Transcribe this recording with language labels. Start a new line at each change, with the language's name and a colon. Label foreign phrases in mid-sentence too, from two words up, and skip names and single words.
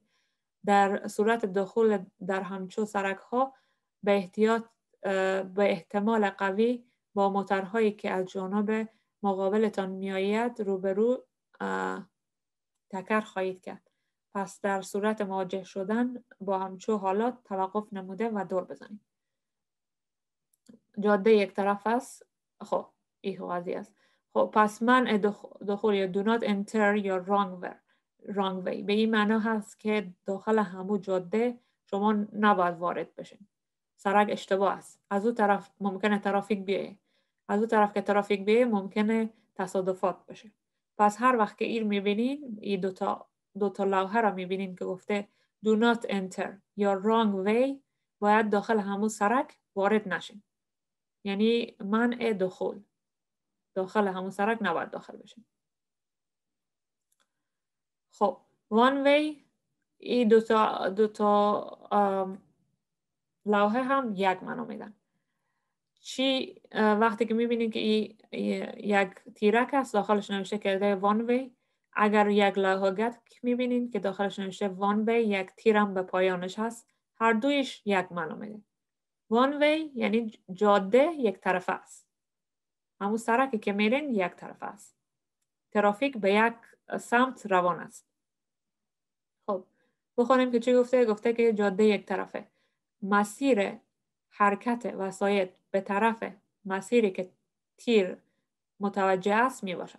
Persian: در صورت دخول در همچو سرک ها به احتمال قوی با موتورهایی که از جانب مقابلتان میآید روبرو تکر خواهید کرد. پس در صورت مواجه شدن با همچو حالات توقف نموده و دور بزنید. جاده یک طرف است. خب این قضیه است. خب پس منع دخول یا
English: do not enter your wrong way
Persian: به این معنا هست که داخل همون جاده شما نباید وارد بشین. سرک اشتباه است. از اون طرف ممکنه ترافیک بیایه. از اون طرف که ترافیک بیایه ممکنه تصادفات بشه. پس هر وقت که این میبینین، این دوتا لوحه را میبینین که گفته
English: do not enter your wrong way،
Persian: باید داخل همون سرک وارد نشین. یعنی منع دخول. داخل همون سرک نباید داخل بشین. خب
English: one way
Persian: این دوتا لوحه هم یک معنا میدن. چی وقتی که میبینید که یک تیرک است داخلش نوشته کرده
English: one way،
Persian: اگر یک لوحه میبینید که داخلش نوشته
English: one way
Persian: یک تیرم به پایانش هست، هر دویش یک معنا میده.
English: one way
Persian: یعنی جاده یک طرفه است. همون سرکی که میرین یک طرفه است. ترافیک به یک سمت روان است. خب بخونیم که چی گفته؟ گفته که جاده یک طرفه. مسیر حرکت وسایط به طرف مسیری که تیر متوجه است می باشد.